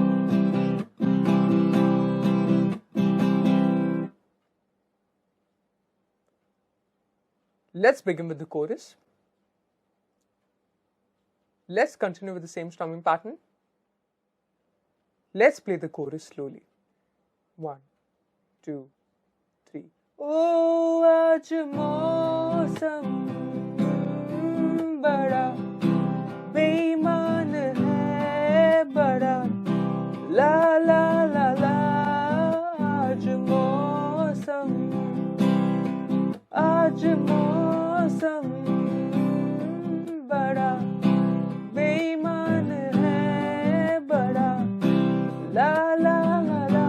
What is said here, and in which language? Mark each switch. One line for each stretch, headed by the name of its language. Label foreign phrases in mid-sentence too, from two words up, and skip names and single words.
English: Let's begin with the chorus. Let's continue with the same strumming pattern. Let's play the chorus slowly. 1, 2, 3.
Hindi: Oh, आज मौसम बड़ा बेईमान है बड़ा, ला ला ला ला। आज मौसम बड़ा बेईमान है बड़ा, ला ला ला ला।